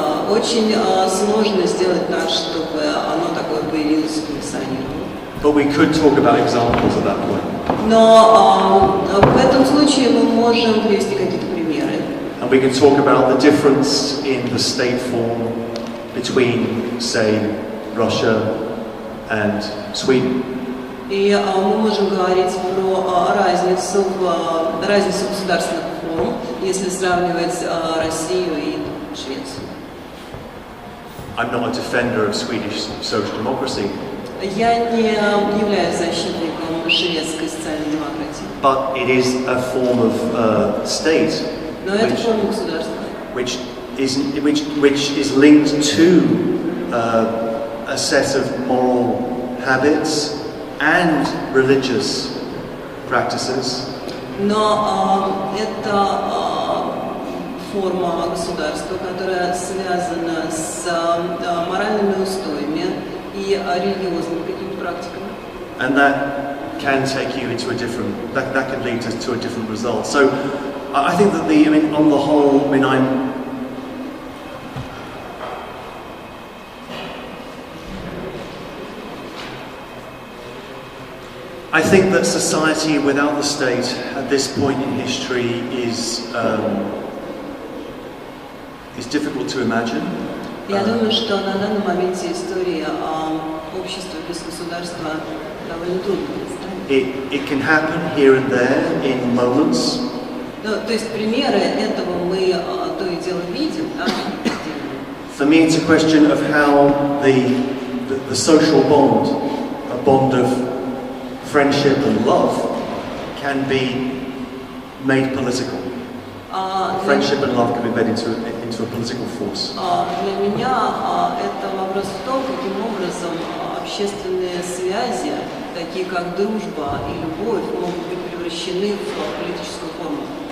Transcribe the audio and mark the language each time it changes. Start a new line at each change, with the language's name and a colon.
Russian: Очень сложно сделать так, чтобы оно такое появилось и функционировало.
English: But we could talk about examples at that point.
Russian: Но в этом случае мы можем привести какие-то примеры.
English: And we can talk about the difference in the state form between, say, Russia and Sweden.
Russian: И мы можем говорить про разницу государственных форм, если сравнивать Россию и Швецию.
English: I'm not a defender of Swedish social democracy.
Russian: Я не являюсь защитником шведской социальной демократии.
English: But it is a form of state,
Russian: Но это форма государства.
English: which is linked to a set of moral habits and religious practices.
Russian: Но это форма государства, которая связана с моральными устоями и религиозными какими-то практиками.
English: And that can take you into a different, that can lead to a different result. So I think that on the whole, I think that society without the state at this point in history is difficult to imagine.
Russian: Я думаю, что на данном моменте истории общества без государства довольно трудно представить.
English: It can happen here and there in moments.
Russian: Ну, то есть примеры этого мы то и дело видим. Да?
English: For me, it's a question of how the social bond, a bond of friendship and love, can be made political. Friendship and love can be made into a political force.
Russian: Для меня это вопрос в том, каким образом общественные связи, такие как дружба и любовь, могут быть превращены в политическую форму.